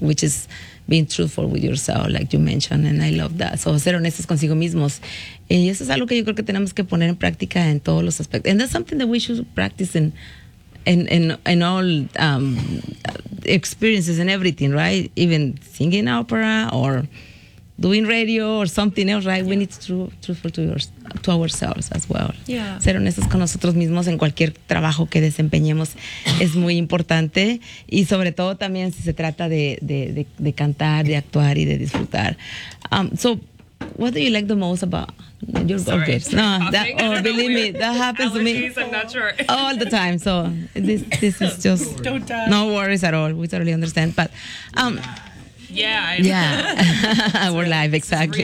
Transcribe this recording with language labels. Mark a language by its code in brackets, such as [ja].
[en] so which is being truthful with yourself, like you mentioned, and I love that. [es] So ser honestos consigo mismos, y eso es algo que yo creo que tenemos que poner en práctica en todos los aspectos. [en] And that's something that we should practice in all experiences and everything, right? Even singing opera or doing radio or something else, right? Yeah. We need to be truthful to ourselves as well. Yeah. [es] Ser honestos con nosotros mismos en cualquier trabajo que desempeñemos es muy importante. Y sobre todo también si se trata de cantar, de actuar y de disfrutar. [en] So, what do you like the most about your subjects? No, that, oh, believe me, that happens to me. Allergies, I'm not sure. All the time. So, this is just... Don't die. No worries at all. We totally understand. But... Yeah. We're live, exactly.